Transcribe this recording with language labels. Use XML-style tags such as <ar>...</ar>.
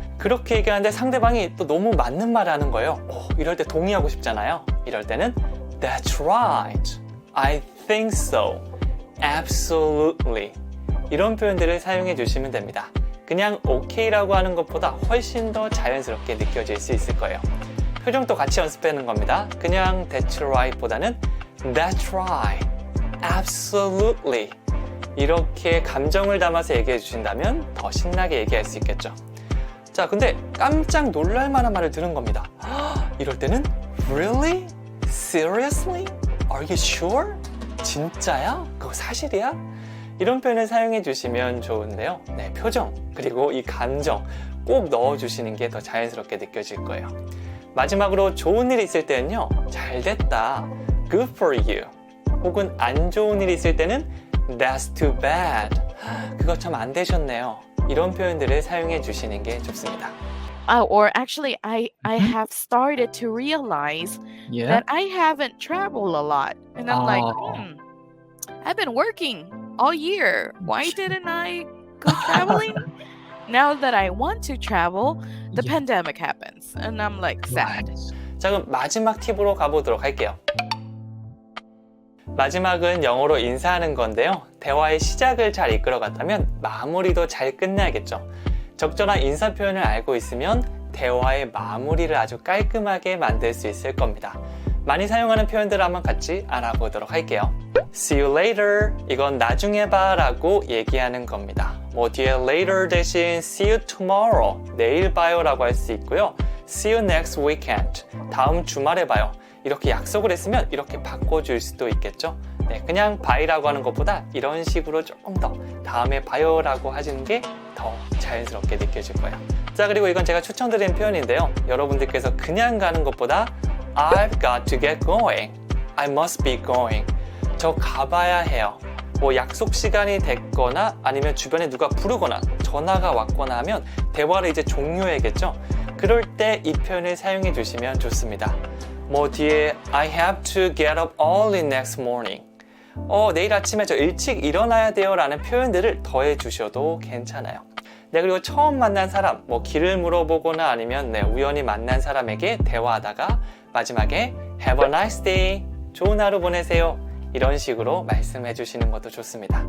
<ko>그렇게 얘기하는데 상대방이 또 너무 맞는 말을 하는 거예요. 이럴 때 동의하고 싶잖아요. 이럴 때는</ko> <en>That's right. I think so. Absolutely.</en> <ko>이런 표현들을 사용해 주시면 됩니다. 그냥 OK라고 하는 것보다 훨씬 더 자연스럽게 느껴질 수 있을 거예요. 표정도 같이 연습하는 겁니다. 그냥</ko> <en>That's right</en> <ko>보다는</ko> <en>That's right. Absolutely.</en> <ko>이렇게 감정을 담아서 얘기해 주신다면 더 신나게 얘기할 수 있겠죠. 자, 근데 깜짝 놀랄 만한 말을 들은 겁니다. 이럴 때는</ko> <en>Really? Seriously? Are you sure?</en> <ko>진짜야? 그거 사실이야? 이런 표현을 사용해 주시면 좋은데요. 네, 표정 그리고 이 감정 꼭 넣어 주시는 게 더 자연스럽게 느껴질 거예요. 마지막으로 좋은 일 있을 때는요. 잘 됐다.</ko> <en>Good for you.</en> <ko>혹은 안 좋은 일 있을 때는</ko> <en>That's too bad.</en> <ko>그거 참 안 되셨네요. 이런 표현들을 사용해 주시는 게 좋습니다.</ko> <en>Or actually, I have started to realize that I haven't traveled a lot, and I'm like, I've been working all year. Why didn't I go traveling? Now that I want to travel, the Yeah. pandemic happens, and I'm like sad.</en> <ko>자, 그럼 마지막 팁으로 가보도록 할게요. 마지막은 영어로 인사하는 건데요. 대화의 시작을 잘 이끌어갔다면 마무리도 잘 끝나야겠죠. 적절한 인사 표현을 알고 있으면 대화의 마무리를 아주 깔끔하게 만들 수 있을 겁니다. 많이 사용하는 표현들을 한번 같이 알아보도록 할게요.</ko> <en>See you later.</en> <ko>이건 나중에 봐 라고 얘기하는 겁니다. 뭐 뒤에</ko> <en>later</en> <ko>대신</ko> <en>see you tomorrow.</en> <ko>내일 봐요 라고 할 수 있고요.</ko> <en>See you next weekend.</en> <ko>다음 주말에 봐요. 이렇게 약속을 했으면 이렇게 바꿔줄 수도 있겠죠. 네, 그냥 bye라고 하는 것보다 이런 식으로 조금 더 다음에 봐요 라고 하시는 게 더 자연스럽게 느껴질 거예요. 자, 그리고 이건 제가 추천드린 표현인데요. 여러분들께서 그냥 가는 것보다</ko> <en>I've got to get going. I must be going. 저 가봐야 해요.</en> <ko>뭐 약속 시간이 됐거나 아니면 주변에 누가 부르거나 전화가 왔거나 하면 대화를 이제 종료해야겠죠. 그럴 때 이 표현을 사용해 주시면 좋습니다. 뭐 뒤에</ko> <en>I have to get up early next morning.</en> <ko>내일 아침에 저 일찍 일어나야 돼요 라는 표현들을 더해 주셔도 괜찮아요. 네, 그리고 처음 만난 사람, 뭐 길을 물어보거나 아니면 우연히 만난 사람에게 대화하다가 마지막에</ko> <en>Have a nice day.</en> <ko>좋은 하루 보내세요. 이런 식으로 말씀해 주시는 것도 좋습니다.</ko>